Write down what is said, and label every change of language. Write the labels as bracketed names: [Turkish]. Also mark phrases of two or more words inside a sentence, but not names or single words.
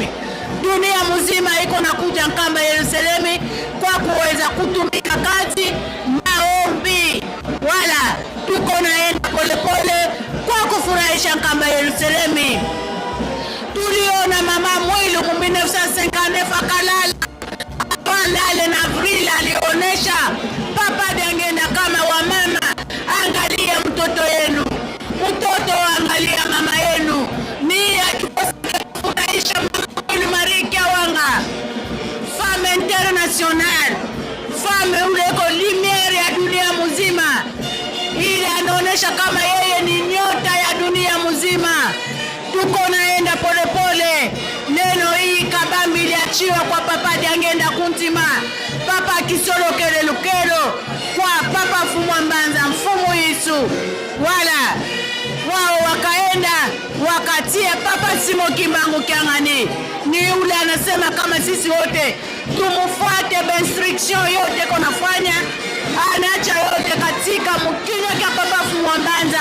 [Swahili] Dunia mzima iko na kuja Nkamba Yerusalemu kwa kuweza kutumika kazi maombi, wala tuko naenda polepole kwa kufurahisha Nkamba Yerusalemu. Tuliona mama Mwilu 1959 akalala Pandale na Avril alionesha papa Diangenda kama wa mama, angalia mtoto yenu, mtoto angalia mama yenu. Ni akifurahisha mama Marika Wanga, [French] femme internationale, [Swahili] femme uleko lumiere ya dunia mzima. Ili anaonesha kama yeye ni nyota ya dunia mzima. Tuko naenda polepole. Neno hii kabambi iliachiwa kwa papa Diangenda Kuntima, papa Kisolo Kelelukelo, kwa papa Fumwa Mbanza Mfumu Yesu. Wala wao wakaenda wakatia papa Simo Kimbangu Kiangani. Ni ule anasema kama sisi wote tumufuate instruction yote konafanya, anacha yote katika mkinywa kia papa Fumwa Mbanza.